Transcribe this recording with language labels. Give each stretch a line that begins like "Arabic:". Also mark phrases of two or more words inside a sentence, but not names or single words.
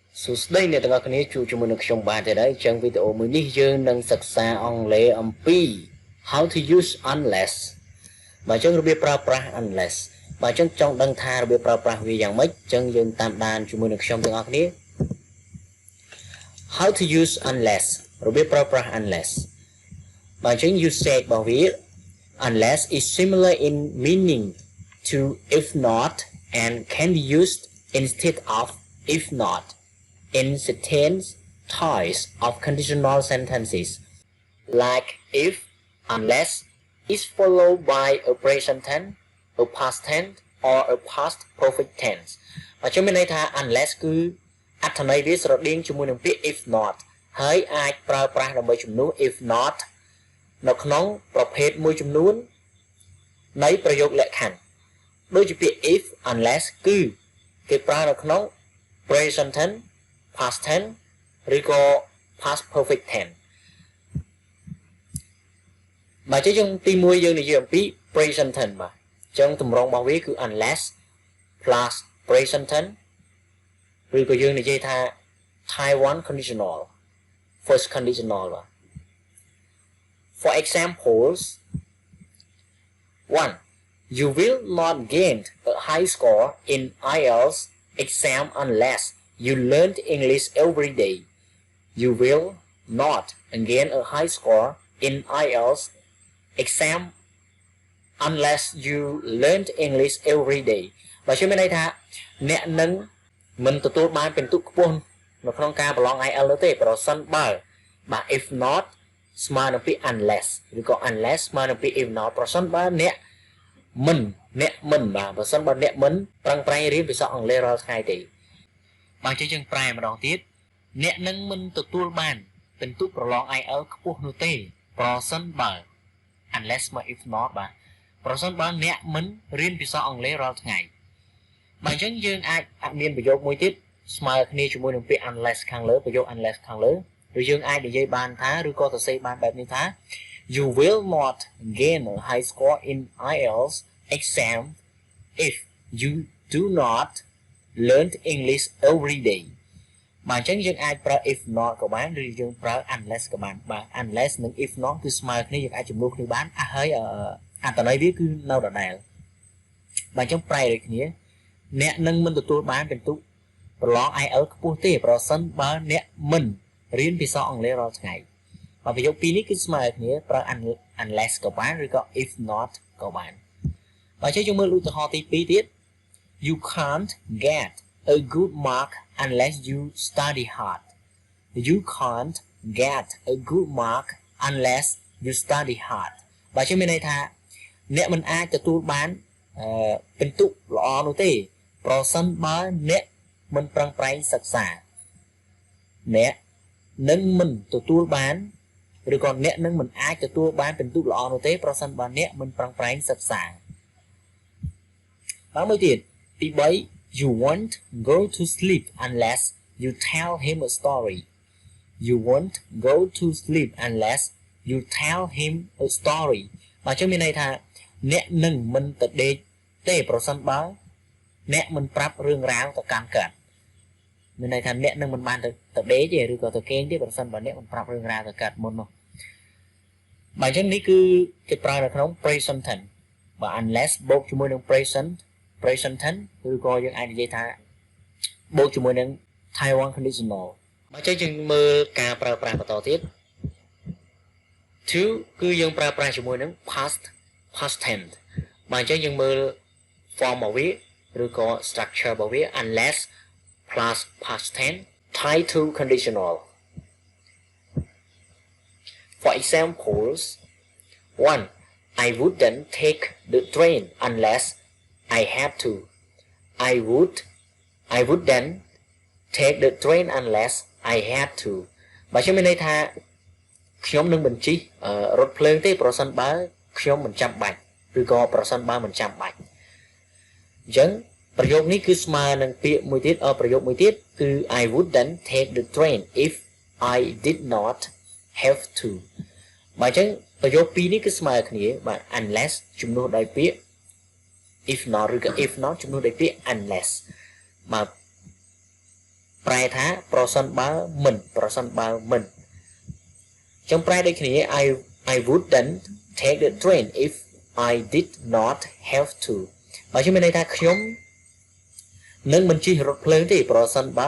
Khmer: សួស្តីអ្នកទាំងអស់គ្នាជួបជាមួយនឹងខ្ញុំបាទទៀតហើយចឹងវីដេអូមួយនេះយើងនឹងសិក្សាអង់គ្លេសអំពី
English: how to use unless
Khmer: បាទចឹងរបៀបប្រើប្រាស់ unless បាទចឹងចង់ដឹងថារបៀបប្រើប្រាស់វាយ៉ាងម៉េចចឹងយើងតាមដានជាមួយនឹងខ្ញុំទាំងអស់គ្នា
English: how to use unless
Khmer: របៀបប្រើប្រាស់
English: unless
Khmer: បាទចឹង
English: usage
Khmer: របស់វា
English: unless is similar in meaning to if not and can be used instead of if not in certain types of conditional sentences, like if, unless is followed by a present tense, a past tense, or a past perfect tense.
Khmer: បាទខ្ញុំមានន័យថា unless គឺអត្ថន័យវាស្រដៀងជាមួយនឹងពាក្យ
English: if not
Khmer: ហើយអាចប្រើប្រាស់ដើម្បីជំនួស
English: if not
Khmer: នៅក្នុងប្រភេទមួយចំនួននៃប្រយោគលក្ខខណ្ឌដូចជាពាក្យ if unless គឺគេប្រើនៅក្នុង
English: present tense past tense
Khmer: ឬក៏
English: past perfect tense
Khmer: បាទចឹងទី1យើងនិយាយអំពី
English: present tense
Khmer: បាទចឹងទម្រង់របស់វាគឺ
English: unless plus present tense
Khmer: ឬក៏យើងនិយាយថា
English: Taiwan conditional first conditional
Khmer: បាទ
English: for examples 1 you will not gain a high score in IELTS exam unless you learned English every day. You will not gain a high score in IELTS exam unless you learned English every day.
Khmer: បើខ្ញុំមានន័យថាអ្នកនឹងមិនទទួលបានពិន្ទុខ្ពស់នៅក្នុងការប្រឡង IELTS នោះទេប្រសិនបើបាទ
English: if not
Khmer: ស្មើនឹងពាក្យ unless ឬក៏ unless ស្មើនឹងពាក្យ
English: if not
Khmer: ប្រសិនបើអ្នកមិនបាទប្រសិនបើអ្នកមិនប្រឹងប្រែងរៀនភាសាអង់គ្លេសរាល់ថ្ងៃទេបាទចឹងយើងប្រែម្ដងទៀតអ្នក នឹងមិនទទួលបានពិន្ទុប្រឡង IELTS ខ្ពស់នោះទេប្រសិនបើ unless មក
English: if not
Khmer: បាទប្រសិនបើអ្នកមិនរៀនភាសាអង់គ្លេសរាល់ថ្ងៃបាទចឹងយើងអាចមានប្រយោគមួយទៀតស្មើគ្នាជាមួយ នឹងពាក្យ unless ខាងលើប្រយោគ unless ខាងលើឬយើងអាចនិយាយបានថាឬក៏សរសេរបានបែបនេះថា
English: you will not gain a high score in IELTS exam if you do not learn English every day
Khmer: បាទអញ្ចឹងយើងអាចប្រើ
English: if not
Khmer: ក៏បានឬយើងប្រើ unless ក៏បានបាទ unless និង
English: if not
Khmer: គឺស្មើគ្នាយើងអាចជំនួសគ្នាបានហើយអត្ថន័យវាគឺនៅដដែលបាទអញ្ចឹងប្រែដូចគ្នាអ្នកនឹងមិនទទួលបានពិន្ទុប្រឡង IELTS ខ្ពស់ទេប្រសិនបើអ្នកមិនរៀនភាសាអង់គ្លេសរាល់ថ្ងៃបាទប្រយោគពីរនេះគឺស្មើគ្នាប្រើ unless ក៏បានឬក៏
English: if not
Khmer: ក៏បានបាទអញ្ចឹងយើងមើលឧទាហរណ៍ទី2ទៀត
English: You can't get a good mark unless you study hard. You can't get a good mark unless you study hard.
Khmer: បាទខ្ញុំមានន័យថាអ្នកមិនអាចទទួលបានពិន្ទុល្អនោះទេប្រសិនបើអ្នកមិនប្រឹងប្រែងសិក្សាអ្នកនឹងមិនទទួលបានឬក៏អ្នកនឹងមិនអាចទទួលបានពិន្ទុល្អនោះទេប្រសិនបើអ្នកមិនប្រឹងប្រែងសិក្សាបាទមួយទៀតទី3
English: You won't go to sleep unless you tell him a story. You won't go to sleep unless you tell him a story.
Khmer: បាទចឹងមានន័យថាអ្នកនឹងមិនទៅដេកទេប្រសិនបើអ្នកមិនប្រាប់រឿងរ៉ាវទៅកាន់គាត់មានន័យថាអ្នកនឹងមិនបានទៅដេកទេឬក៏ទៅគេងទេប្រសិនបើអ្នកមិនប្រាប់រឿងរ៉ាវទៅគាត់មុននោះបាទអញ្ចឹងនេះគឺគេប្រើនៅក្នុង
English: present tense
Khmer: បាទ unless បូកជាមួយនឹង
English: present tense
Khmer: ឬក៏យើងអាចនិយាយថាបូកជាមួយនឹង
English: Taiwan conditional
Khmer: បាទចឹងយើងមើលការប្រើប្រាស់បន្តទៀត
English: to
Khmer: គឺយើងប្រើប្រាស់ជាមួយនឹង
English: past tense
Khmer: បាទចឹងយើងមើល
English: form
Khmer: របស់វាឬក៏
English: structure
Khmer: របស់វា
English: unless plus past tense tied to conditional for examples 1 I wouldn't take the train unless I had to. I wouldn't take the train unless I had to.
Khmer: បាទខ្ញុំមានន័យថាខ្ញុំនឹងមិនជិះរថភ្លើងទេប្រសិនបើខ្ញុំមិនចាំបាច់ឬក៏ប្រសិនបើមិនចាំបាច់អញ្ចឹងប្រយោគនេះគឺស្មើនឹងពាក្យមួយទៀតប្រយោគមួយទៀតគឺ
English: I wouldn't take the train if I did not have to
Khmer: បាទអញ្ចឹងប្រយោគពីរនេះគឺស្មើគ្នាបាទ unless ជំនួសដោយពាក្យ
English: if not
Khmer: ឬក៏
English: if not
Khmer: ជំនួសដោយពាក្យ unless បាទប្រែថាប្រសិនបើមិនប្រសិនបើមិនចឹងប្រែដូចគ្នា
English: I wouldn't take the train if I did not have to
Khmer: បើខ្ញុំមានន័យថាខ្ញុំនឹងមិនជិះរថភ្លើងទេប្រសិនបើ